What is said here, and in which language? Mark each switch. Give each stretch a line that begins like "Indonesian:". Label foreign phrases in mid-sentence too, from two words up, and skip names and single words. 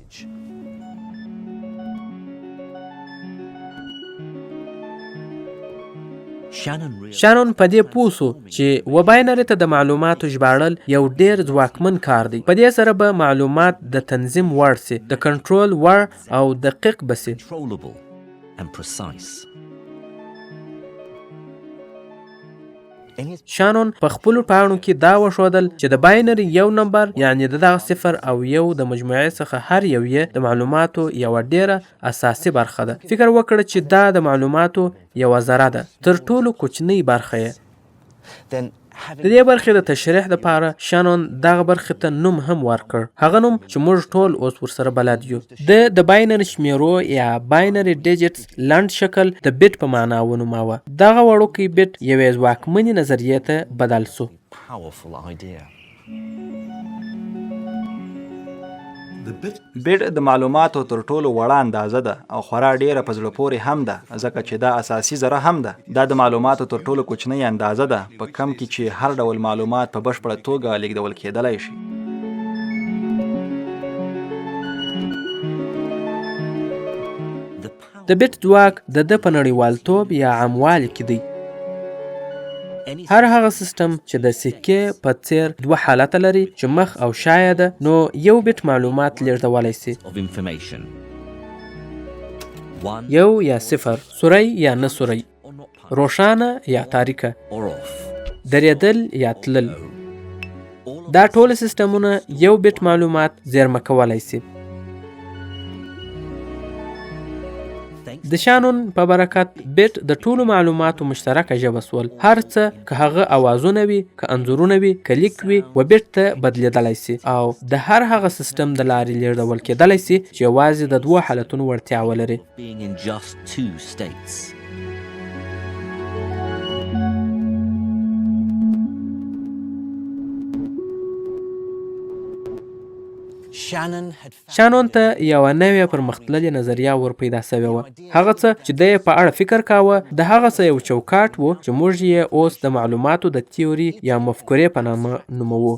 Pashto: شانون په دې پوه سو چې و باینري ته د معلوماتو ژباړل یو ډیر ځواکمن کار دی. په دې سره به معلومات د تنظیم وړ سي، د کنټرول وړ او دقیق به سي.
English: controllable and precise.
Pashto: شانون په خپلو پاڼو کې دا وښودل چې د باینري یو نمبر یعنی د دغه 0 او 1 د مجموعې څخه هر یو یې د معلوماتو یوه ډیره اساسي برخه ده. فکر وکړه چې دا د معلوماتو یوه ذره ده، تر ټولو کوچنۍ برخه یې. د دې برخې د تشریح دپاره شانون دغه برخې ته نوم هم ورکړ، هغه نوم چې موږ ټول اوس ورسره بلد یو. د باینري شمیرو یا
English: binary digits
Pashto: لنډ شکل د بیټ په معنا ونوماوه. دغه وړوکی بیټ یوې ځواکمنې نظریې ته بدل سو.
English: Powerful idea.
Pashto: بیټ د معلوماتو تر ټولو وړه اندازه ده او خورا ډیره په زړه پورې هم ده، ځکه چې دا اساسي ذره هم ده. دا د معلوماتو تر ټولو کوچنۍ اندازه ده په کم کې چې هر ډول معلومات په بشپړه توګه لیږدول کېدلی شي. د بیټ ځواک د ده په نړیوالتوب یا عاموالي کې دی. هر هغه سیستم چې د سکې په څیر 2 حالته لري چې مخ او شایه ده، نو یو بیټ معلومات لیږدولی سي.
English: Of information. 1
Pashto: یو یا 0، سوری یا نه سوری، روښانه یا تاریکه،
English: or off.
Pashto: درېدل یا تلل. دا ټول سیستمونه یو بیټ معلومات زیرمه کولی سي. د شانون په برکت بیټ د ټولو معلوماتو مشترکه ژبه سول. هر څه که هغه اوازونه وي، که انځورونه وي، که لیک وي، و بیټ ته بدلیدلی سي او د هر هغه سیستم د لارې لیږدول کېدلی سي چې یوازې د 2 حالتونو وړتیا ولري.
English: Being in just 2 states.
Pashto: شانون ته یوه نوې پرمختللې نظریه ور پیدا سوې وه. هغه څه چې دی په اړه فکر کاوه د هغه څه یو چوکاټ و چې موږ یې اوس د معلوماتو د تیوري یا مفکورې په نامه نوموو.